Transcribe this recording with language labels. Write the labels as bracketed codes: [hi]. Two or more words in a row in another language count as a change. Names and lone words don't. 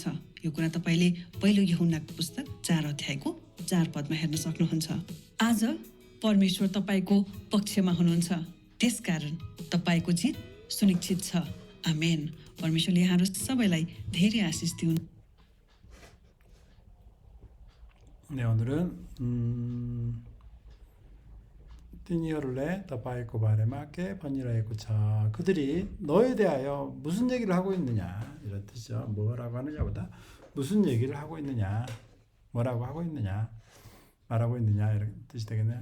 [ne] यो कुरा तपाईले पहिलो यूहन्नाको पुस्तक 4 अध्यायको 4 पदमा हेर्न सक्नुहुन्छ। आज परमेश्वर तपाईको पक्षमा हुनुहुन्छ, त्यसकारण तपाईको जित सुनिश्चित छ। आमेन। परमेश्वरले यहाँहरू सबैलाई धेरै आशिष दिउन्। [ko] 네, 오늘은 [ne] तिनीहरूले तपाईंको बारेमा के भनिराखेका [ko] 자 그들이 너에 대하여 무슨 얘기를 하고 있느냐 이런 뜻이죠. 뭐라고 하느냐보다 무슨 얘기를 하고 있느냐, 뭐라고 하고 있느냐, 말하고 있느냐 이런 뜻이 되겠네요.